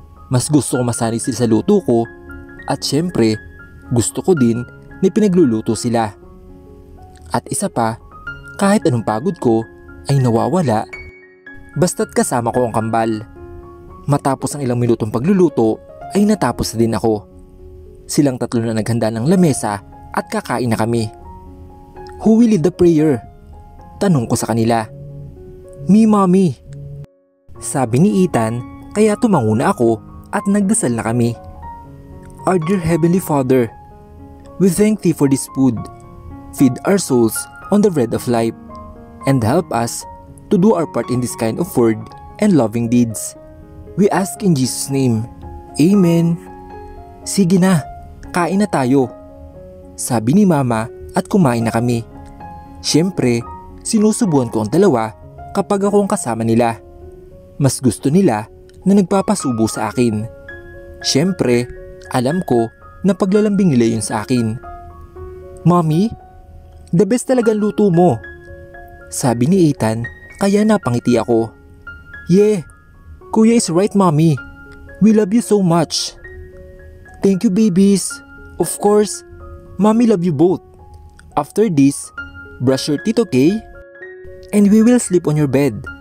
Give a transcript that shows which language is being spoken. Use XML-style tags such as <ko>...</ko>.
<tl>Mas gusto ko masanay sila sa luto ko at syempre gusto ko din na pinagluluto sila. At isa pa, kahit anong pagod ko ay nawawala basta't kasama ko ang kambal. Matapos ang ilang minutong pagluluto ay natapos na din ako. Silang tatlo na naghanda ng lamesa at kakain na kami.</tl> <en>Who will lead the prayer?</en> <tl>Tanong ko sa kanila.</tl> <en>Me, Mommy.</en> <tl>Sabi ni Ethan, kaya tumango na ako at nagdasal na kami.</tl> <en>Our dear Heavenly Father, we thank Thee for this food. Feed our souls on the bread of life and help us to do our part in this kind of word and loving deeds. We ask in Jesus' name. Amen.</en> <tl>Sige na, kain na tayo. Sabi ni Mama at kumain na kami. Siyempre, sinusubuan ko ang dalawa kapag ako ang kasama nila. Mas gusto nila na nagpapasubo sa akin. Siyempre, alam ko na paglalambing nila yun sa akin. Mommy,</tl> <en>the best</en> <tl>talaga ang luto mo. Sabi ni Ethan, kaya napangiti ako.</tl> <en>Yeah, Kuya is right, Mommy. We love you so much. Thank you, babies. Of course, Mommy love you both. After this, brush your teeth, okay? And we will sleep on your bed.</en>